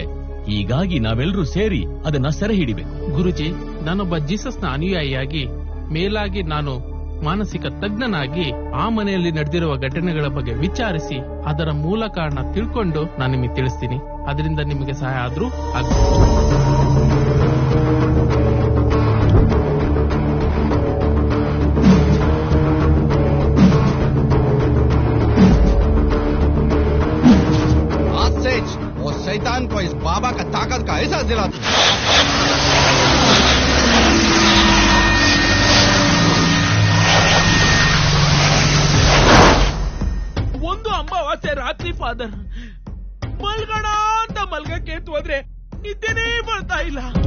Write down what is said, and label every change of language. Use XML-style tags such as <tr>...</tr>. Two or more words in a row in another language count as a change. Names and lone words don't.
<kn>ಹೀಗಾಗಿ ನಾವೆಲ್ಲರೂ ಸೇರಿ ಅದನ್ನ ಸೆರೆ ಹಿಡಿಬೇಕು. ಗುರುಜಿ, ನಾನೊಬ್ಬ ಜೀಸಸ್ನ ಅನುಯಾಯಿಯಾಗಿ, ಮೇಲಾಗಿ ನಾನು ಮಾನಸಿಕ ತಜ್ಞನಾಗಿ ಆ ಮನೆಯಲ್ಲಿ ನಡೆದಿರುವ ಘಟನೆಗಳ ಬಗ್ಗೆ ವಿಚಾರಿಸಿ ಅದರ ಮೂಲ ಕಾರಣ ತಿಳ್ಕೊಂಡು ನಾನು ನಿಮಗೆ ತಿಳಿಸ್ತೀನಿ. ಅದರಿಂದ ನಿಮಗೆ ಸಹಾಯ ಆದ್ರೂ</kn> <hi>वो शैतान को इस बाबा का ताकत का एहसास दिला तू।</hi> <kn>ಒಂದು ಅಮಾವಾಸ್ಯೆ ರಾತ್ರಿ ಫಾದರ್, ಮಲ್ಗೋಣ ಅಂತ ಮಲ್ಗಕ್ಕೆ ಎದ್ದು ಹೋದ್ರೆ ನಿದ್ದೆನೇ ಬರ್ತಾ ಇಲ್ಲ.</kn>